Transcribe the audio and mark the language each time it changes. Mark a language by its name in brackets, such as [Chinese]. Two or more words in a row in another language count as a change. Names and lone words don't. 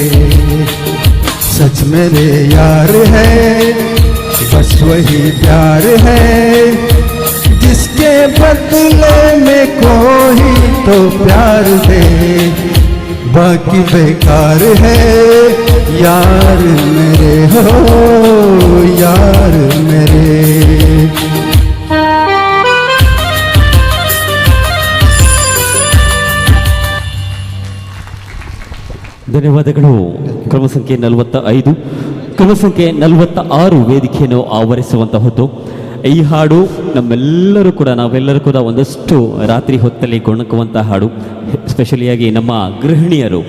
[Hindi] सच मेरे यार है, बस वही प्यार है जिसके बदले में कोई तो प्यार दे, बाकी बेकार है यार मेरे, हो यार मेरे। [Kannada] ಧನ್ಯವಾದಗಳು. ಕ್ರಮ ಸಂಖ್ಯೆ 45, ಕ್ರಮ ಸಂಖ್ಯೆ 46 ವೇದಿಕೆಯನ್ನು ಆವರಿಸುವಂತಹದ್ದು. ಈ ಹಾಡು ನಾವೆಲ್ಲರೂ ಕೂಡ ಒಂದಷ್ಟು ರಾತ್ರಿ ಹೊತ್ತಲ್ಲಿ ಗೊಣಕುವಂಥ ಹಾಡು, ಸ್ಪೆಷಲಿಯಾಗಿ ನಮ್ಮ ಗೃಹಿಣಿಯರು.